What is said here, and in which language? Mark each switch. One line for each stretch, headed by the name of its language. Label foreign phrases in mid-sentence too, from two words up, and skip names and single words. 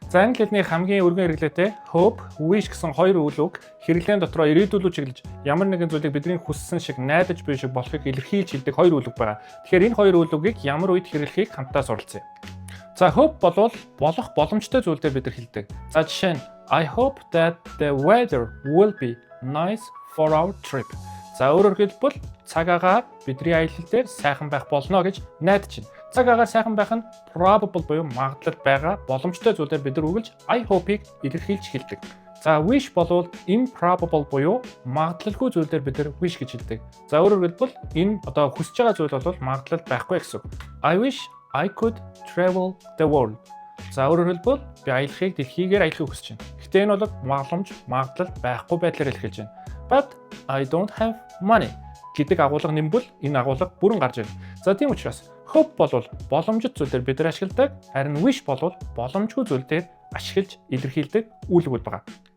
Mongolian: За англи хэлний хамгийн өргөн хэрэглээтэй hope, wish гэсэн хоёр үйл үг хэрэглээний дотроо ирээдүйд чиглэж ямар нэгэн зүйлийг бидний хүссэн шиг найдаж буй шиг болохыг илэрхийлж хэлдэг хоёр үйл үг байна. Тэгэхээр энэ хоёр үйл үгийг ямар үед хэрэглэхийг хамтдаа суралцъя. За hope болвол болох боломжтой зүйлдээ бид нар хэлдэг.
English: За жишээ нь I hope that the weather will be nice for our trip.
Mongolian: За өөрөөр хэлбэл цаг агаар бидний аялал дээр сайхан байх болно гэж найдаж байна. Цаг агаар сайхан байх нь probable буюу магадлал байгаа боломжтой зүйлээр бид нар үгэлж I hope-ийг илэрхийлж хэлдэг. За wish болвол improbable буюу магадлалгүй зүйлээр бид нар wish гэж хэлдэг. За өөрөөр хэлбэл энэ одоо хүсэж байгаа зүйл бол магадлал байхгүй гэсэн.
English: I wish I could travel the world.
Mongolian: За өөрөөр хэлбэл би аялахыг дэлхийгээр аялахыг хүсэж байна. Гэтэ энэ бол магадлал байхгүй байдлаар илэрхийлж байна.
English: But I don't have money
Mongolian: гэдэг агуулга нэмбэл энэ агуулга бүрэн гарч ирнэ. За тийм учраас hope болвол боломжит зүйлээр бид нар ашигладаг, харин wish болвол боломжгүй зүйлээр ашиглаж илэрхийлдэг үйл үг байна.